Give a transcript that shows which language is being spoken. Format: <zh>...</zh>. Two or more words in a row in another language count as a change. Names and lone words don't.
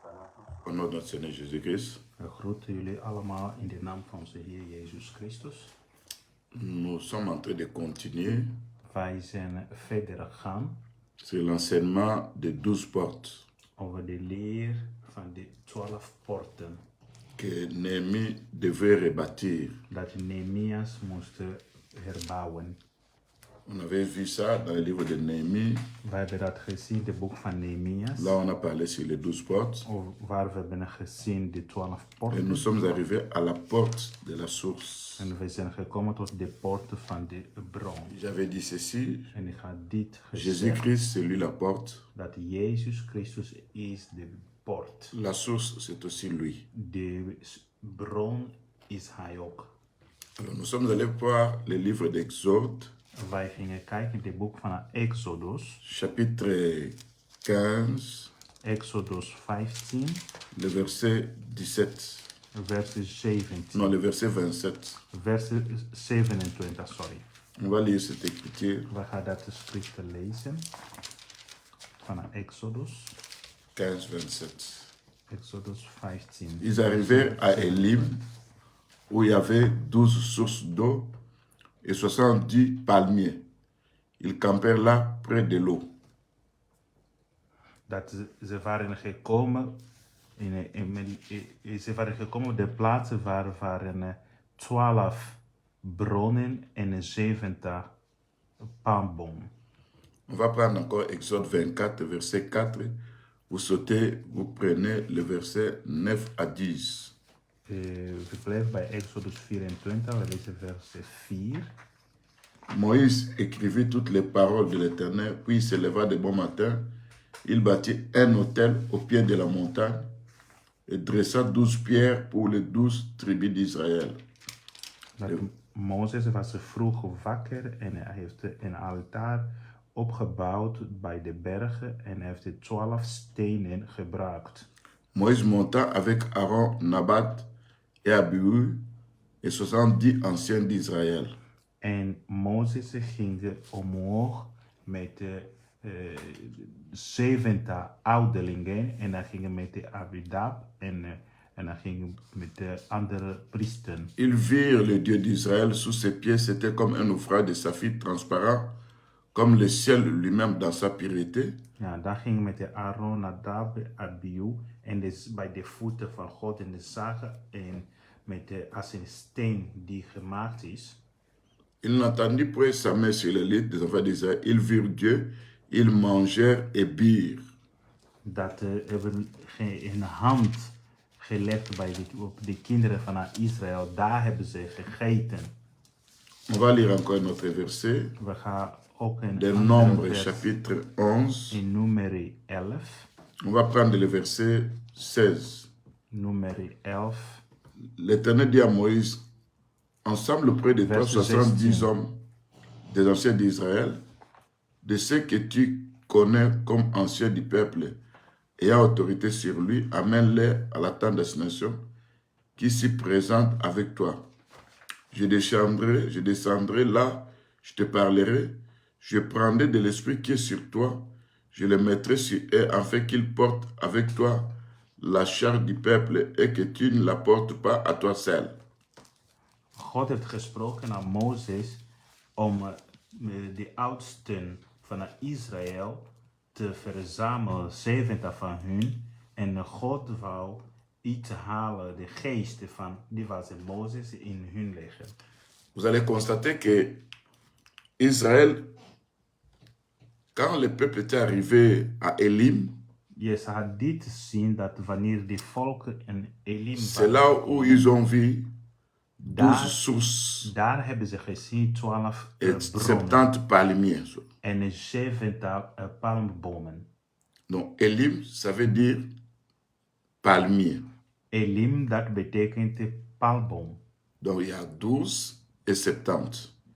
<fr>Au nom de notre Seigneur Jésus-Christ,</fr> <nl>We groeten jullie allemaal in de naam van onze Heer Jezus Christus.</nl> <fr>nous sommes en train de continuer</fr> <nl>Wij zijn verder gegaan</nl> <fr>sur l'enseignement des 12 portes</fr> <nl>over de leer van de 12 poorten.</nl> <fr>que Néhémie devait rebâtir.</fr> <nl>Dat Nehemias moest herbouwen.</nl> <fr>On avait vu ça dans le livre de Néhémie.</fr> <nl>We hebben dat gezien in het boek van Nehemias.</nl> <fr>Là, on a parlé sur les 12 portes.</fr> <nl>Waar we hebben gezien de 12</nl> <fr>Et</fr> <nl>poorten.</nl> <fr>nous sommes arrivés à la porte de la source.</fr> <nl>En we zijn gekomen tot de poorten van de bron.</nl> <fr>J'avais dit ceci,</fr> <nl>En ik ga dit gezegd,</nl> <fr>Jésus-Christ, c'est lui la porte.</fr> <nl>dat Jezus Christus is de poort.</nl> <fr>La source, c'est aussi lui.</fr> <nl>De bron is hij ook.</nl> <fr>Alors, nous sommes allés voir le livre d'Exode,</fr> <nl>Wij gingen kijken in het boek van Exodus.</nl> <fr>chapitre 15,</fr> <nl>Exodus 15,</nl> <fr>le verset 17.</fr> <nl>vers 17.</nl> <fr>Non, le verset 27.</fr> <nl>Vers 27, sorry.</nl> <fr>On va lire cette écriture.</fr> <nl>We gaan dat de schriften lezen. Van Exodus. 15, 27. Exodus 15.</nl> <fr>Ils arrivèrent à Élim, où il y avait 12 sources d'eau et 70 palmiers. Ils campèrent là, près de l'eau.</fr> <nl>Dat ze waren gekomen ze waren gekomen op de plaatsen waar waren 12 bronnen en 70 palmbomen.</nl> <fr>On va prendre encore Exode 24, verset 4. Vous sautez, vous prenez le verset 9 à 10.</fr> <nl>We blijven bij Exodus 24, we lezen vers 4.</nl> <fr>Moïse écrivit toutes les paroles de l'Éternel, puis il se leva de bon matin. Il bâtit un autel au pied de la montagne et dressa 12 pierres pour les 12 tribus d'Israël.</fr> <nl>Mozes was vroeg wakker en hij heeft een altaar opgebouwd bij de bergen en hij heeft de 12 stenen gebruikt.</nl> <fr>Moïse monta avec Aaron, Nabat et Abihu et 70 anciens d'Israël.</fr> <nl>En Mozes ging omhoog met 70 ouderlingen en hij ging met de Abidab en hij ging met de andere priesteren.</nl> <fr>Ils virent le Dieu d'Israël sous ses pieds, c'était comme un ouvrage de saphir transparent, comme le ciel lui-même dans sa pureté.</fr> <nl>Ja, daar ging met de Aaron, Nadab, Abihu en dus bij de voeten van God en de zagen en met de, als een steen die gemaakt is.</nl> <fr>Il n'entendit point sa main sur les lits des enfants d'Israël. Ils virent Dieu, ils mangèrent et birent.</fr> <nl>Dat hebben een hand gelegd bij op de kinderen van Israël. Daar hebben ze gegeten.</nl> <fr>On va lire encore un autre verset.</fr> <nl>We gaan ook een</nl> <fr>Des</fr> <nl>andere</nl> <fr>Nombres,</fr> <nl>vers</nl> <fr>chapitre 11.</fr> <nl>in Numeri 11.</nl> <fr>On va prendre le verset 16.</fr> <nl>Numeri 11.</nl> <fr>L'Éternel dit à Moïse, ensemble près de toi Verset 70 16. hommes des anciens d'Israël, de ceux que tu connais comme anciens du peuple, ayant autorité sur lui, amène-les à la tente d'assignation qui s'y présente avec toi. Je descendrai là, je te parlerai, je prendrai de l'esprit qui est sur toi, je le mettrai sur eux afin qu'ils portent avec toi la charge du peuple et que tu ne la portes pas à toi seul.</fr> <nl>God heeft gesproken aan Mozes om de oudsten van Israël te verzamelen, 70 van hun. En God wou iets halen, de geest van, die was in Mozes in hun leggen.</nl> <fr>Vous allez constater que Israël, quand le peuple était arrivé à Élim,</fr> <nl>Je zal dit zien dat wanneer die volken in Elim</nl> <fr>c'est là où ils ont vu 12</fr> <nl>daar,</nl> <fr>sources</fr> <nl>daar hebben ze gezien 12</nl> <fr>et</fr> <nl>bronnen</nl> <fr>70 palmiers.</fr> <nl>en 70 palmbomen.</nl> <fr>Donc Élim, ça veut dire palmier.</fr> <nl>Elim, dat betekent palmboom.</nl> <fr>Donc il y a 12 et 70.</fr>